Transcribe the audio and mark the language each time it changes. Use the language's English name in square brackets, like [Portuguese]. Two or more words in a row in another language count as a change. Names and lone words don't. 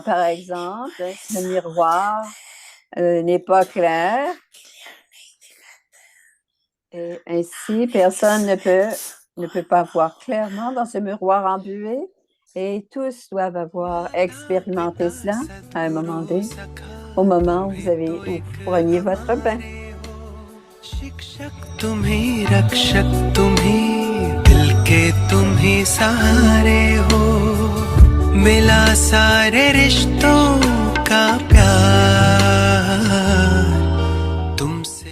[French] Par exemple, si le miroir n'est pas clair, et ainsi, personne ne peut pas voir clairement dans ce miroir embué. Et tous doivent avoir expérimenté cela à un moment donné, au moment où vous preniez votre bain. [Hindi] शिक्षक तुम ही रक्षक तुम ही दिल के तुम ही सहारे हो मिला सारे रिश्तों का प्यार तुमसे